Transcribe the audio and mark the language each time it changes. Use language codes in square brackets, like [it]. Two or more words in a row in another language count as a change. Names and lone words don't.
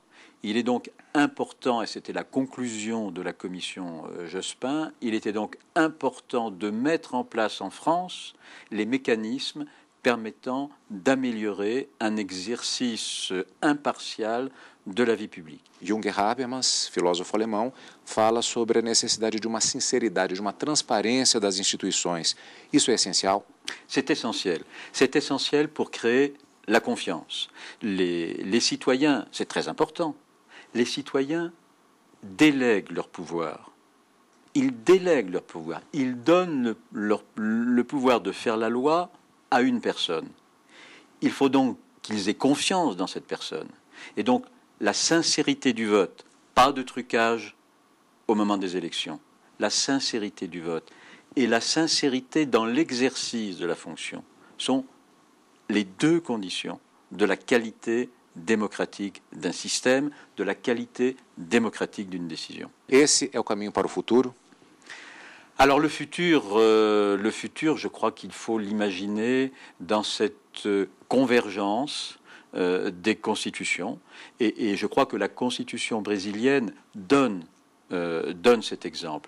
[fr] Il est donc important, et c'était la conclusion de la commission Jospin, il était donc important de mettre en place en France les mécanismes permettant d'améliorer un exercice impartial de la vie publique. [pt] Jürgen Habermas, filósofo alemão, fala sobre a necessidade de uma sinceridade, de uma transparência das instituições. Isso é essencial? [fr] C'est essentiel. C'est essentiel pour créer la confiance. Les citoyens, c'est très important, les citoyens délèguent leur pouvoir. Ils délèguent leur pouvoir. Ils donnent le pouvoir de faire la loi à une personne. Il faut donc qu'ils aient confiance dans cette personne. Et donc, la sincérité du vote, pas de trucage au moment des élections, la sincérité du vote et la sincérité dans l'exercice de la fonction sont les 2 conditions de la qualité démocratique d'un système, de la qualité démocratique d'une décision. [pt] Esse é o caminho para o futuro? [fr] Alors le futur, je crois qu'il faut l'imaginer dans cette convergence des constitutions. Et je crois que la constitution brésilienne donne cet exemple.